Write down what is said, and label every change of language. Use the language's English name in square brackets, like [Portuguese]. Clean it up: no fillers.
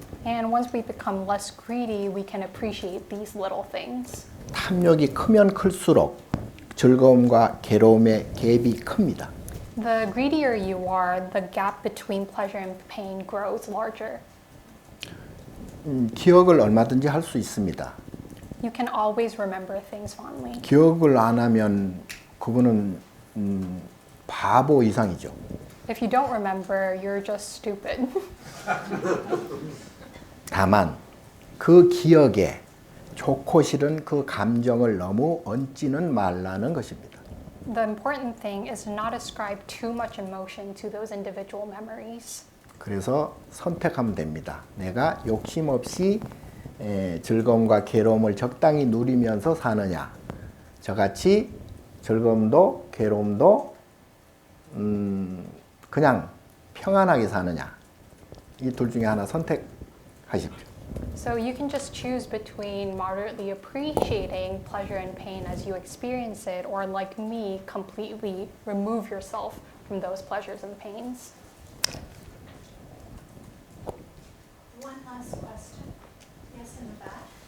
[English] And once we become less greedy, we can appreciate these little things. [Korean] 탐욕이 크면 클수록 즐거움과 괴로움의 갭이 큽니다. [English] The greedier you are, the gap between pleasure and pain grows larger. [Korean] 기억을 얼마든지 할 수 있습니다. [English] You can always remember things fondly. [Korean] 기억을 안 하면 그거는 바보 이상이죠. [English] If you don't remember, you're just stupid. [Korean] 다만 그 기억에 좋고 싫은 그 감정을 너무 얹지는 말라는 것입니다. [English] The important thing is to not ascribe too much emotion to those individual memories. [Korean] 그래서 선택하면 됩니다. 내가 욕심 없이 즐거움과 괴로움을 적당히 누리면서 사느냐, 저같이 즐거움도 괴로움도 그냥 평안하게 사느냐, 이 둘 중에 하나 선택하십시오. [English] So you can just choose between moderately appreciating pleasure and pain as you experience it, or like me, completely remove yourself from those pleasures and pains. One last question. Yes, in the back.